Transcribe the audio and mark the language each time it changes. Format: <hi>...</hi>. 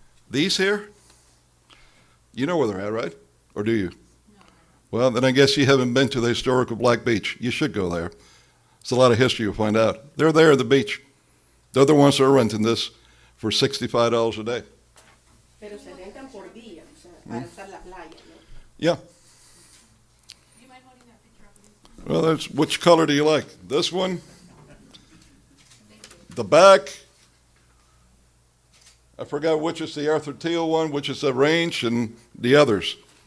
<en>These here, you know where they're at, right? Or do you? No. Well, then I guess you haven't been to the historical Black Beach. You should go there. It's a lot of history you'll find out. They're there at the beach. They're the ones that are renting this for $65 a day.</en> <es>Pero se rentan por día, o sea, para usar la playa, ¿no?</es> <en>Yeah. Do you mind holding that picture up, please? Well, that's, which color do you like? This one? Thank you. The back? I forgot which is the Arthur Teal one, which is the Range, and the others.</en>